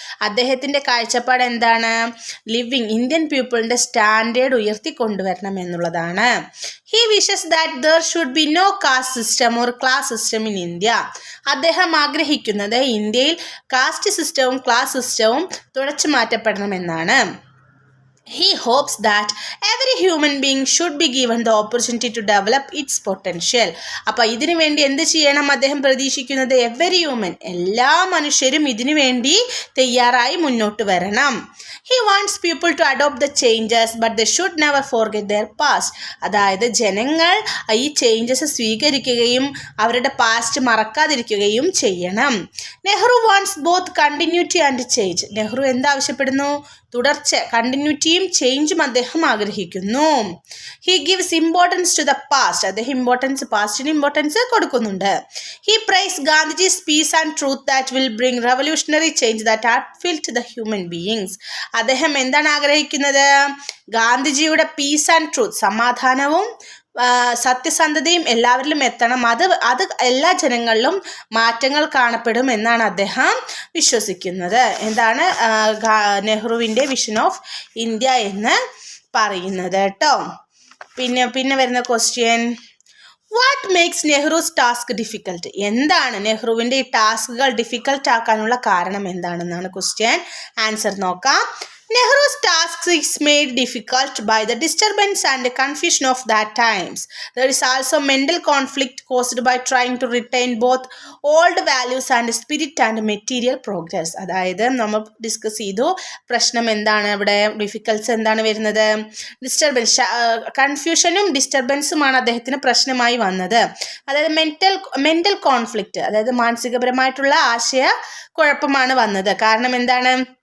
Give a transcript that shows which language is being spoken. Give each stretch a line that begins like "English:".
Malayalam: അദ്ദേഹത്തിൻ്റെ കാഴ്ചപ്പാട് എന്താണ്? ഇന്ത്യൻ പീപ്പിളിൻ്റെ സ്റ്റാൻഡേർഡ് ഉയർത്തിക്കൊണ്ടുവരണം എന്നുള്ളതാണ്.
English: He wishes that there should be no caste system or class system in India.
Malayalam: അദ്ദേഹം ആഗ്രഹിക്കുന്നത് ഇന്ത്യയിൽ കാസ്റ്റ് സിസ്റ്റവും ക്ലാസ് സിസ്റ്റവും തുടച്ചു മാറ്റപ്പെടണമെന്നാണ്.
English: He hopes that every human being should be given the opportunity to develop its potential.
Malayalam: അപ്പോൾ ഇതിനു വേണ്ടി എന്ത് ചെയ്യണം അദ്ദേഹം പ്രതീക്ഷിക്കുന്നത്?
English: every human,
Malayalam: എല്ലാ മനുഷ്യരും ഇതിനു വേണ്ടി തയ്യാറായി മുന്നോട്ട് വരണം.
English: He wants people to adopt the changes but they should never forget their past.
Malayalam: അതായത് ജനങ്ങൾ ഈ ചേഞ്ചസ് സ്വീകരിക്കുകയും അവരുടെ പാസ്റ്റ് മറക്കാതിരിക്കുകയും ചെയ്യണം.
English: Nehru wants both continuity and change.
Malayalam: Nehru എന്താവശ്യപ്പെടുന്നു? തുടർച്ച, കണ്ടിന്യൂറ്റിയും ചേഞ്ചും അദ്ദേഹം ആഗ്രഹിക്കുന്നു.
English: He gives importance to the past.
Malayalam: അദ്ദേഹം പാസ്റ്റിന് ഇമ്പോർട്ടൻസ് കൊടുക്കുന്നുണ്ട്.
English: He prize Gandhiji's peace and truth that will bring revolutionary change that heartfelt the human beings.
Malayalam: അദ്ദേഹം എന്താണ് ആഗ്രഹിക്കുന്നത്? ഗാന്ധിജിയുടെ
English: peace and truth,
Malayalam: സമാധാനവും സത്യസന്ധതയും എല്ലാവരിലും എത്തണം. അത് എല്ലാ ജനങ്ങളിലും മാറ്റങ്ങൾ കാണപ്പെടും എന്നാണ് അദ്ദേഹം വിശ്വസിക്കുന്നത്. എന്താണ് നെഹ്റുവിൻ്റെ വിഷൻ ഓഫ് ഇന്ത്യ എന്ന് പറയുന്നത് കേട്ടോ. പിന്നെ വരുന്ന question.
English: What makes Nehru's task difficult?
Malayalam: എന്താണ് നെഹ്റുവിൻ്റെ ഈ ടാസ്കുകൾ ഡിഫിക്കൽട്ട് ആക്കാനുള്ള കാരണം എന്താണെന്നാണ് ക്വസ്റ്റ്യൻ. ആൻസർ നോക്കാം.
English: Nehru's task is made difficult by the disturbance and confusion of that times. There is also mental conflict caused by trying to retain both old values and spirit and material progress.
Malayalam: അതായത് നമ്മൾ discuss ചെയ്തു പ്രശ്നം എന്താണ്, ഇവിടെ ഡിഫിക്കൽസ് എന്താണ് വരുന്നത്? Disturbance, കൺഫ്യൂഷനും ഡിസ്റ്റർബൻസുമാണ് അദ്ദേഹത്തിന് പ്രശ്നമായി വന്നത്. അതായത് മെന്റൽ കോൺഫ്ലിക്റ്റ്, അതായത് മാനസികപരമായിട്ടുള്ള ആശയ കുഴപ്പമാണ് വന്നത്. കാരണം എന്താണ്?